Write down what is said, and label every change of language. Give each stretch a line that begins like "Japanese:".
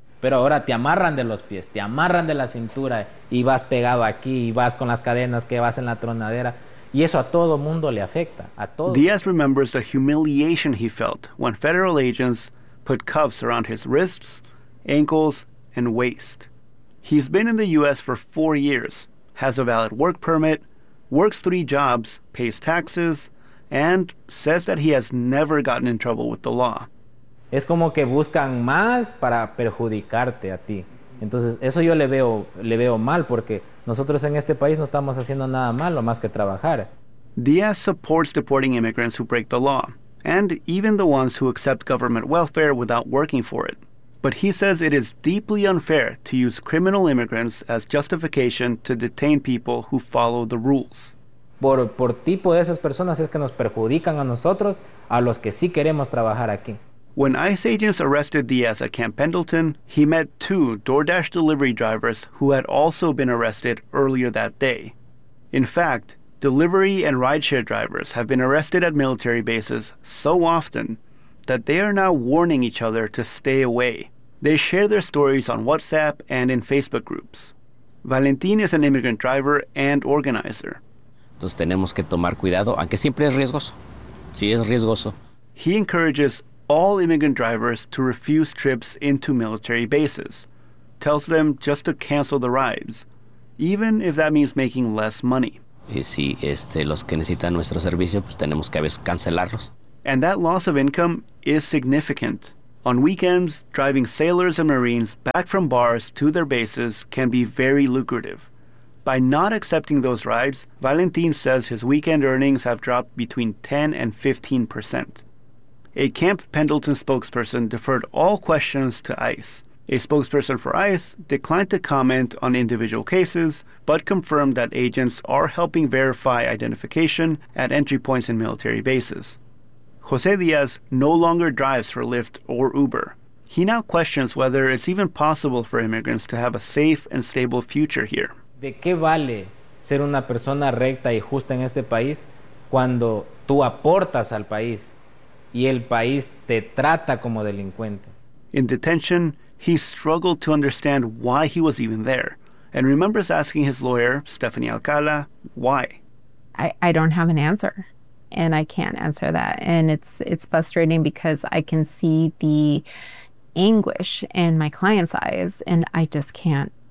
Spanish: Pero ahora te amarran de los pies, te amarran de la cintura y vas pegado aquí y vas con las cadenas que vas en la tronadera. Y eso a todo mundo le afecta, a todo.
English: Diaz remembers the humiliation he felt when federal agents put cuffs around his wrists, ankles, and waist. He's been in the U.S. for 4 years, has a valid work permit, works 3 jobs, pays taxes, and says that he has never gotten in trouble with the law.
Spanish: Es como que buscan más para perjudicarte a ti. Entonces, eso yo le veo mal porque nosotros en este país no estamos haciendo nada malo más que trabajar.
English: Diaz supports deporting immigrants who break the law, and even the ones who accept government welfare without working for it. But he says it is deeply unfair to use criminal immigrants as justification to detain people who follow the rules.
Spanish: Por tipo de esas personas es que nos perjudican a nosotros, a los que sí queremos trabajar aquí.
English: When ICE agents arrested Diaz at Camp Pendleton, he met 2 DoorDash delivery drivers who had also been arrested earlier that day. In fact, delivery and rideshare drivers have been arrested at military bases so often that they are now warning each other to stay away. They share their stories on WhatsApp and in Facebook groups. Valentin is an immigrant driver and organizer.
Spanish: Entonces tenemos que tomar cuidado, aunque siempre es riesgoso. Sí, es riesgoso.
English: He encourages all immigrant drivers to refuse trips into military bases, tells them just to cancel the rides, even if that means making less money.
Spanish: Y si los que necesitan nuestro servicio, pues tenemos que a veces cancelarlos.
English: And that loss of income is significant. On weekends, driving sailors and Marines back from bars to their bases can be very lucrative. By not accepting those rides, Valentin says his weekend earnings have dropped between 10 and 15%. A Camp Pendleton spokesperson deferred all questions to ICE. A spokesperson for ICE declined to comment on individual cases, but confirmed that agents are helping verify identification at entry points in military bases. Jose Diaz no longer drives for Lyft or Uber. He now questions whether it's even possible for immigrants to have a safe and stable future here.
Spanish: ¿De qué vale ser una persona recta y justa en este país cuando tú aportas al país y el país te trata como delincuente?
English: In detention, he struggled to understand why he was even there and remembers asking his lawyer, Stephanie Alcala, why. I don't have an answer, and I can't answer that. And it's frustrating because I can see the anguish in my client's eyes, and I just can't.